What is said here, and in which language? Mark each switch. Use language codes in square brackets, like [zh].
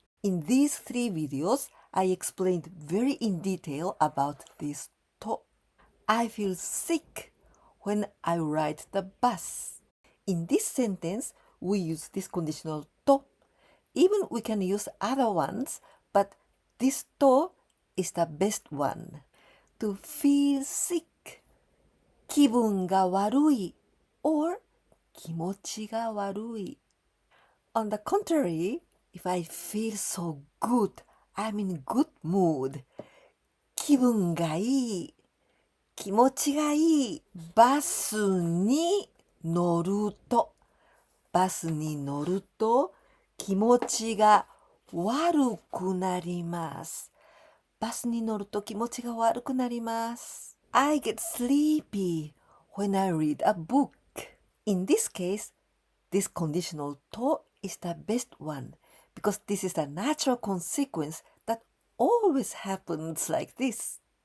[en] In these three videos, I explained very in detail about this to. I feel sick when I ride the bus. In this sentence, we use this conditional to. Even we can use other ones, but this to is the best one. To feel sick, [ja] 気分が悪い [en] or [ja] 気持ちが悪い. [en] On the contrary, if I feel so good, I'm in good mood. [ja] 気分がいい、気持ちがいい、バスに乗ると、バスに乗ると気持ちが悪くなります。バスに乗ると気持ちが悪くなります。 [en] I get sleepy when I read a book. In this case, this conditional to is the best one because this is the natural consequence that always happens like this.